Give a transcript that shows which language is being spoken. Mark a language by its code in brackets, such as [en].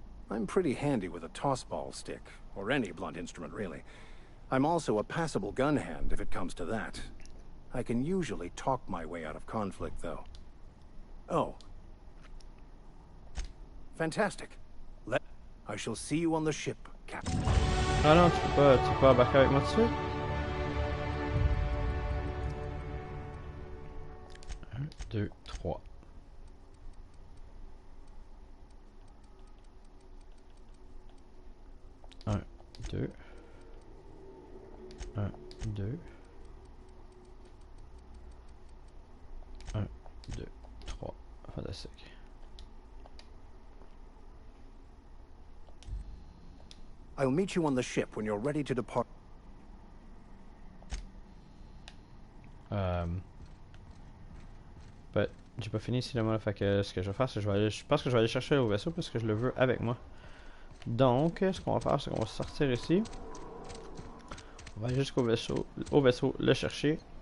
[en] I'm pretty handy with a tossball stick, or any blunt instrument really. I'm also a passable gun hand if it comes to that. I can usually talk my way out of conflict, though. Oh. Fantastic. I shall see you on the ship, Captain. [fr] Ah non, tu peux pas embarquer avec moi tout de suite? 1, 2, 3. Un, deux. 1, 2. 1, 2, 3. Fantastique. [en] I'll meet you on the ship when you're ready to depart. [fr] Ben, j'ai pas fini cinéma, fait que ce que je vais faire, c'est que je pense que je vais aller chercher au vaisseau parce que je le veux avec moi. Donc, ce qu'on va faire, c'est qu'on va sortir ici. On va aller jusqu'au vaisseau, le chercher.